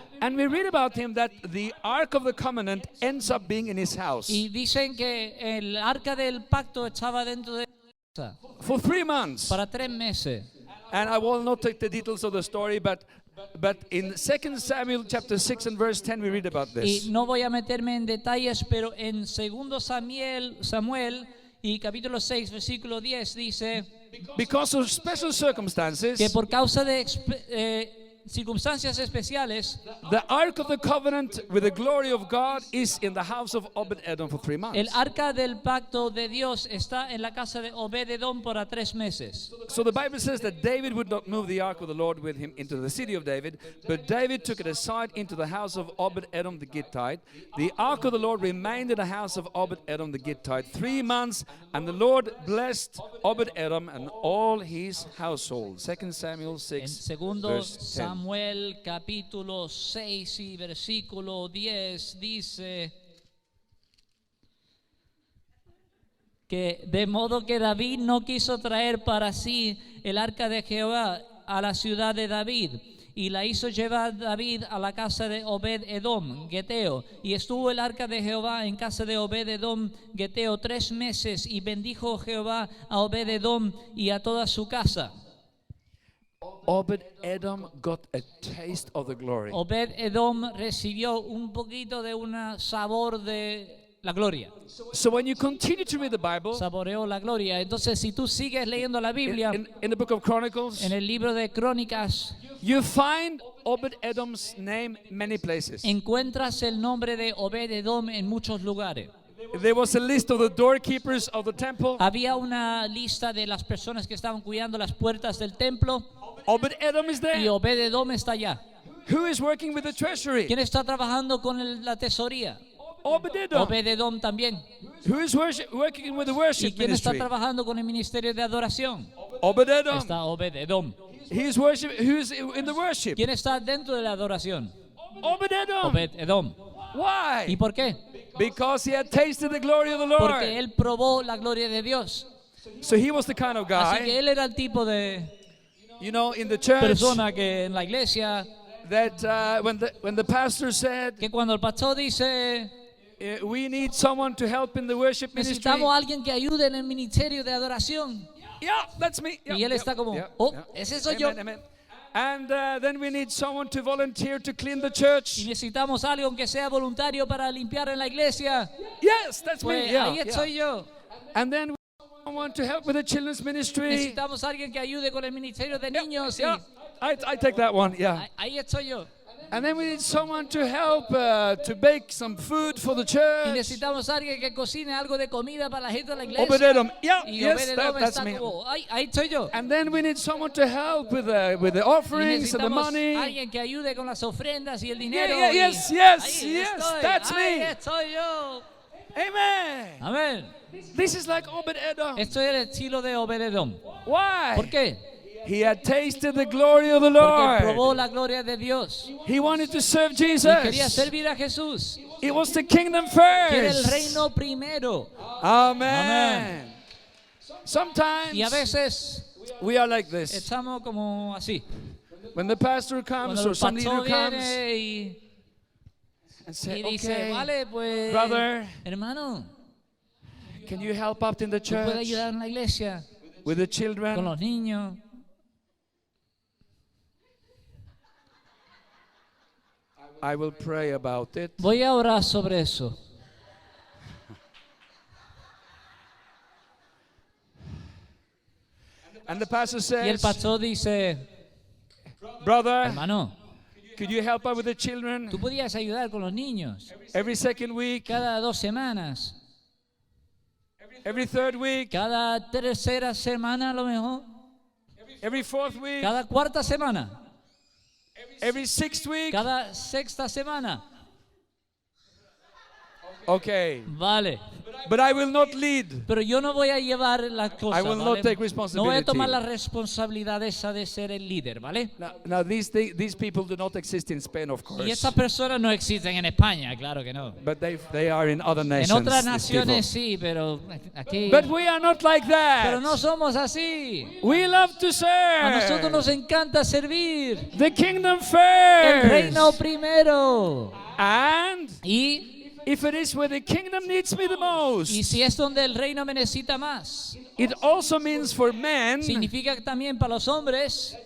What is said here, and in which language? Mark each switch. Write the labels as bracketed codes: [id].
[en] And we read about him that the Ark of the Covenant ends up being in his house [es] Y dicen que el arca del pacto estaba dentro de casa [en] for 3 months. [es] para 3 meses. [en] And I will not take the details of the story, but in 2 Samuel chapter 6 and verse 10 we read about [es] Y [en] this. [es] no voy a meterme en detalles, pero en 2 Samuel y capítulo 6, versículo 10 dice [en] Because of special circumstances, [es] que por causa de circunstancias especiales, [en] the Ark of the Covenant with the glory of God is in the house of Obed Edom for 3 months. [es] el arca del pacto de Dios está en la casa de Obed Edom por 3 meses. [en] So the Bible says that David would not move the ark of the Lord with him into the city of David, but David took it aside into the house of Obed Edom the Gittite. The ark of the Lord remained in the house of Obed Edom the Gittite 3 months, and the Lord blessed Obed Edom and all his household. 2 Samuel [es] En [en] 6, [es] segundo [en] verse 10. [es] Samuel capítulo 6 y versículo 10 dice que de modo que David no quiso traer para sí el arca de Jehová a la ciudad de David, y la hizo llevar David a la casa de Obed Edom, Geteo, y estuvo el arca de Jehová en casa de Obed Edom, Geteo 3 meses, y bendijo Jehová a Obed Edom y a toda su casa. [en] Obed Edom got a taste of the glory. [es] Obed Edom recibió un poquito de un sabor de la gloria. [en] So when you continue to read the Bible, [es] Saboreó la gloria. Entonces, si tú sigues leyendo la Biblia, [en] in the book of Chronicles, [es] en el libro de Crónicas, [en] you find Obed Edom's name many places. [es] encuentras el nombre de Obed Edom en muchos lugares. [en] There was a list of the doorkeepers of the temple. [es] Había una lista de las personas que estaban cuidando las puertas del templo, [en] Obed Edom is [es] y [en] there. [es] Obed Edom está allá. [en] Who is working with the treasury? [es] ¿Quién está trabajando con la tesoría? [en] Obed Edom. [es] Obed Edom también. [en] Who is working with the [es] ¿Y [en] worship [es] quién está [en] ministry? [es] trabajando con el ministerio de adoración? [en] Obed Edom. [es] Está Obed Edom. [en] Who's in the worship? [es] ¿Quién está dentro de la adoración? [en] Obed Edom. [es] Obed Edom. ¿Y [en] Why? [es] por qué? [en] Because he had tasted the glory of the [es] Porque [en] Lord. [es] él probó la gloria de Dios. [en] So he was the kind of [es] Así que [en] guy, [es] él era el tipo de [en] you know, in the church [es] persona que en la iglesia, [en] that when the pastor said, [es] que cuando el pastor dice, [en] we need someone to help in the worship ministry. [es] necesitamos a alguien que ayude en el ministerio de adoración. [en] Yeah, that's me. Yeah, [es] Y él está como, oh, ese soy yo. [en] Amen, amen. And then we need someone to volunteer to clean the church. [es] Y necesitamos a alguien que sea voluntario para limpiar en la iglesia. [en] Yes, that's [es] Pues [en] me. Yeah, [es] ahí estoy yo. [en] And then we need someone to help with the children's ministry. [es] Necesitamos a alguien que ayude con el ministerio de niños. [en] Yeah, [es] Y [en] I take that one. Yeah. [es] ahí estoy yo. [en] And then we need someone to help to bake some food for the [es] Y [en] church. [es] necesitamos a alguien que cocine algo de comida para la gente de la iglesia. [en] Obed Edom. Yeah, [es] Y [en] yes, [es] Obed Edom [en] that's [es] está [en] me. [es] como, ahí estoy yo. [en] And then we need someone to help with the [es] Y [en] offerings and the [es] necesitamos [en] money. [es] alguien que ayude con las ofrendas y el dinero. [en] yeah, [es] y [en] yes, yes, [es] ahí [en] yes, [es] estoy, [en] that's [es] ahí [en] me. [es] estoy yo. [en] Amen. [es] Amén. [en] This is like Obed Edom. [es] Esto es el estilo de Obed Edom. [en] Why? [es] ¿Por qué? [en] He had tasted the glory of the [es] Porque probó [en] Lord. [es] la gloria de Dios. [en] He wanted to serve [es] Y quería [en] Jesus. [es] servir a Jesús. [en] It was the kingdom [es] Quiere el [en] first. [es] reino primero. [en] Amen. Sometimes [es] Y a veces [en] we are like this. [es] estamos como así. [en] When the pastor comes [es] Cuando [en] or [es] el [en] some leader [es] pastor [en] comes [es] viene y [en] and say, [es] dice, [en] okay, [es] vale, pues, [en] brother, [es] hermano, [en] can you help out in the [es] ¿tú puedes [en] church [es] ayudar en la iglesia [en] with the [es] con [en] children? [es] los niños? [en] I will pray about it. [es] Voy a orar sobre eso. [en] And the pastor [es] Y el [en] says, [es] pastor dice, [en] brother, [es] hermano, [en] could you help out with the children [es] tú podías ayudar con los niños [en] every second week, [es] cada 2 semanas, [en] every third week, [es] cada tercera semana a lo mejor, [en] every fourth week, [es] cada cuarta semana, [en] every sixth week? [es] cada sexta semana. [en] Okay. [es] Vale. [en] But I will not lead. [es] Pero yo no voy a llevar las cosas, [en] I will [es] ¿vale? [en] not take [es] No voy a tomar [en] responsibility. [es] la responsabilidad esa de ser el líder, ¿vale? [en] Now these people do not exist in Spain, of [es] Y [en] course. [es] estas personas no existen en España, claro que no. [en] But they are in other [es] En [en] nations. [es] otras [en] these people. [es] naciones sí, pero aquí... [en] But we are not like [es] Pero [en] that. [es] no somos así. [en] We love to [es] A nosotros [en] serve. [es] nos encanta servir. [en] The kingdom [es] El reino [en] first. [es] primero. [en] And [es] Y [en] if it is where the kingdom needs me the most, [es] si es donde el reino me necesita más, [en] it also means for men [es] significa también para los hombres